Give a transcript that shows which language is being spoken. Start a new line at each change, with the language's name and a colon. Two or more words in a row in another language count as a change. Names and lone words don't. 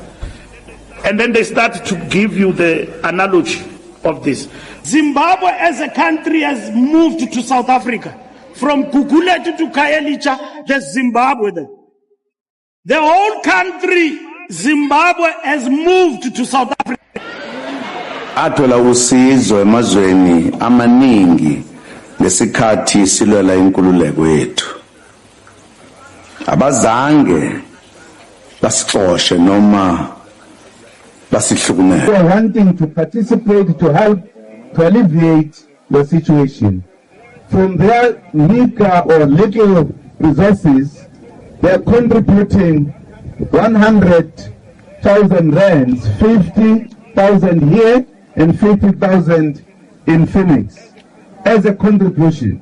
English: And then they start to give you the analogy of this. Zimbabwe as a country has moved to South Africa. From Gugulethu to Khayelitsha, there's Zimbabwe there. The whole country, Zimbabwe, has moved to South Africa.
North Ndebele: Athola usizo emazweni amaningi lesikhathi silwela inkululeko yethu. Abazange basixoshe noma basihlukumeze.
English: They are wanting to participate to help to alleviate the situation. From their meager or little resources, they are contributing 100,000 rands, 50,000 here and 50,000 in Phoenix as a contribution.